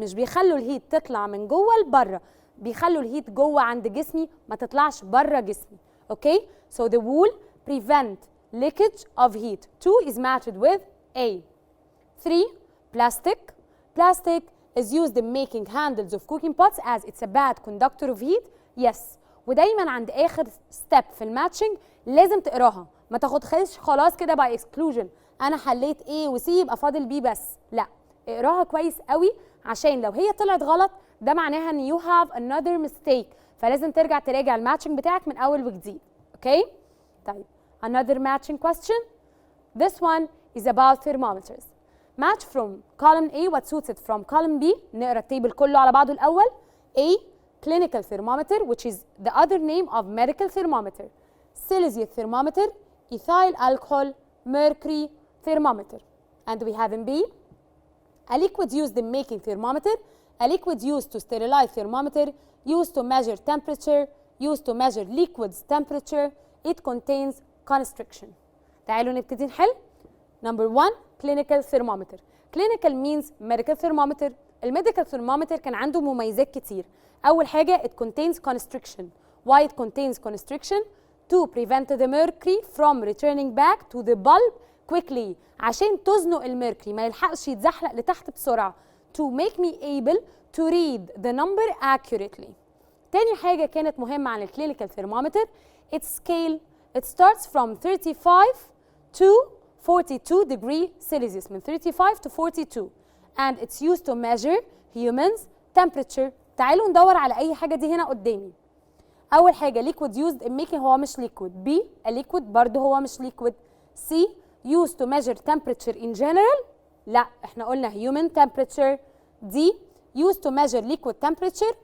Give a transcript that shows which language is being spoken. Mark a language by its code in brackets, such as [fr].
[ar] مش بيخلوا الهيت تطلع من جوه لبره، بيخلوا الهيت جوه عند جسمي ما تطلعش بره جسمي. [en] Okay? So the wool prevent leakage of heat. 2 is matched with A. 3 plastic. Plastic is used in making handles of cooking pots as it's a bad conductor of heat. Yes. [ar] ودايما عند اخر step في الماتشنج لازم تقراها، ما تاخدهاش خلاص كده [en] by exclusion. [ar] انا حليت A و C يبقى فاضل B بس، لا، اقراها كويس قوي عشان لو هي طلعت غلط ده معناها ان [en] you have another mistake، [ar] فلازم ترجع تراجع الماتشنج بتاعك من اول وجديد. اوكي؟ طيب [en] another matching question. This one is about thermometers. Match from column A what suits it from column B. [ar] نقرا التيبل كله على بعضه الاول. [en] A clinical thermometer, which is the other name of medical thermometer. Celsius thermometer, ethyl alcohol, mercury thermometer. And we have in B, a liquid used in making thermometer, a liquid used to sterilize thermometer, used to measure temperature, used to measure liquids temperature. It contains constriction. [ar] تعالوا نبتدي نحل. [en] Number 1, clinical thermometer. Clinical means medical thermometer. [ar] الميديكال thermometer كان عنده مميزات كتير. أول حاجة [en] it contains constriction. Why it contains constriction? To prevent the mercury from returning back to the bulb quickly. [ar] عشان تزنق الميركوري ما يلحقش يتزحلق لتحت بسرعة. [en] To make me able to read the number accurately. [ar] تاني حاجة كانت مهمة عن الكلينيكال thermometer [en] its scale. It starts from 35 to 42 degree Celsius. [ar] من 35 to 42. [en] And it's used to measure humans temperature. [ar] تعالوا ندور على أي حاجة دي هنا قدامي. [en] أول حاجة liquid used in making [ar] هو مش [en] liquid. B a liquid [ar] برضه هو مش [en] liquid. C used to measure temperature in general. [ar] لا احنا قلنا [en] human temperature. D used to measure liquid temperature.